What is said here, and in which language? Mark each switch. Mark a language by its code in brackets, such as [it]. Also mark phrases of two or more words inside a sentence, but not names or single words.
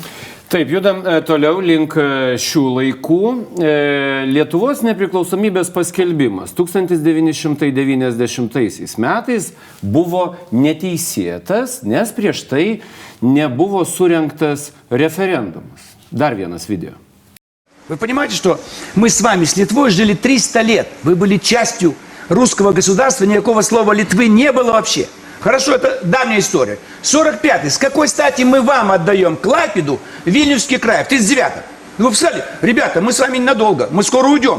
[lt] Taip, judam toliau link šių laikų. Lietuvos nepriklausomybės paskelbimas 1990 metais buvo neteisėtas, nes prieš tai nebuvo surengtas referendumas. Dar vienas video. [ru] Вы понимаете, что мы с вами с Литвой жили 300 лет. Вы были частью русского государства, никакого слова Литвы не было вообще. Хорошо, это давняя история. 45-й. С какой стати мы вам отдаем Клайпеду, Вильнюсский край, в 39-м? Вы сказали, ребята, мы с вами ненадолго, мы скоро уйдем.